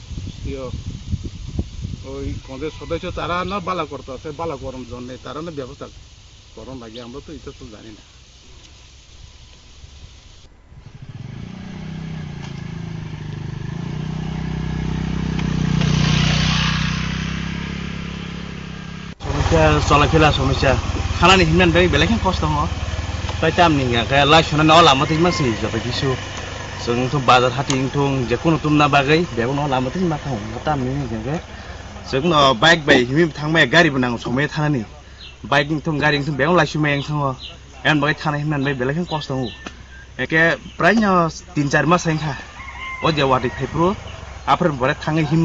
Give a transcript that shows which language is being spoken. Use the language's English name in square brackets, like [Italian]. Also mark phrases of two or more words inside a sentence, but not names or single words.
[Bangla] ওই পঞ্চায়েত সদস্য তারা না বালা করতেছে বালা করার জন্য তারা না ব্যবস্থা করার লাগে আমরা তো এটা তো জানি না [Bodo] সমস্যা চলাফেরা সমস্যা খানানি হিমনান bai বেলেগেন কষ্ট হ তাই তামনি লাই সনানি লামাতে মাসি জবা কিছু जोंथ' बाजार हाथिंथं जेखुनु तुमना बागै बेखौनो लामाथिं मा थां तामनि जों बाइक बाय हिमि थांबाय गारिबो नांगौ समय थानानि बाइकिं थं गारिं थं बेयाव लासुमाय आं थाङो एन बाय थानाय होननानै बेलेगेन खस्थ' हो एके प्रायनो 3-4 मास आइखा ओ जे वाटि फेप्रु आफोर बरे थाङै हिम